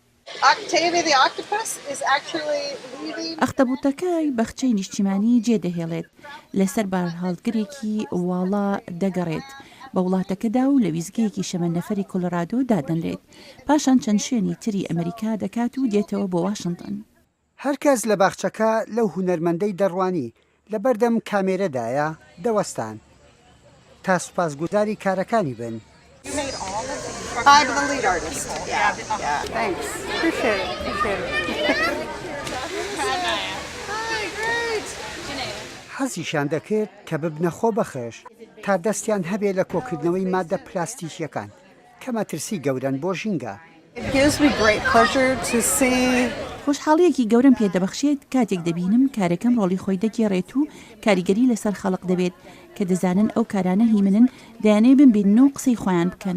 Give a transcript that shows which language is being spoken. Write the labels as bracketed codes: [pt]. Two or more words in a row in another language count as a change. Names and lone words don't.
[ckb] ئەختەبوتەکەی بەخچەی نیشتیمانی جێدەهێڵێت لەسەر بارهاڵگرێکی واڵا دەگەڕێت بە وڵاتەکەدا و لە ویزگەیەکی شەمەندەفەری کۆلۆرادۆ دادەنرێت پاشان چەند شوێنی تری ئەمریکا دەکات و دێتەوە بۆ واشنگتن. هەرکەس لە باخچەکە لەو هونەرمەندەی دەڕوانی لە بەردەم کامێرەدایە دەوەستان تا سوپاسگوزاری کارەکانی بن. [en] I'm the lead artist. Yeah. Thanks. Appreciate it. Hi, great. [ckb] حەزیشان دەکرد کە ببنە خۆ بەخێش تا دەستیان هەبێ لە کۆکردنەوەی مادە پلاستیکیەکان کە مەترسی گەورەن بۆ ژینگە. خۆشحاڵیەکی گەورم پێدەبەخشێت کاتێک دەبینم کارەکەم ڕۆڵی خۆی دەگێڕێت و کاریگەری لەسەر خەڵق دەبێت کە دەزانن ئەو کارانە هی منن دەیانێ بمبینن و قسەی خۆیان بکەن.